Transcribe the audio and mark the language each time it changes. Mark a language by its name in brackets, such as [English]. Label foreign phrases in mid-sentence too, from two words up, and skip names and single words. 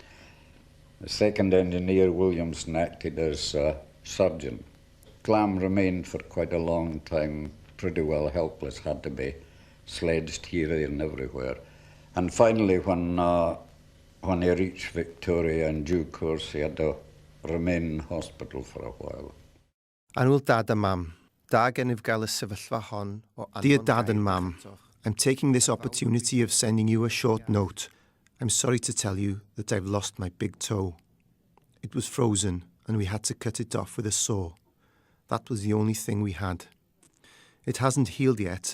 [English] The second engineer, Williamson, acted as surgeon. Clam remained for quite a long time pretty well helpless, had to be sledged here, there and everywhere. And finally, when he reached Victoria in due course, he had to remain in hospital for a while. [Welsh] Anwyl dad a mam, da gennyf gael y sefyllfa hon o anfon. [English] Dear dad and mam, I'm taking this opportunity of sending you a short note. I'm sorry to tell you that I've lost my big toe. It was frozen and we had to cut it off with a saw. That was the only thing we had. It hasn't healed yet.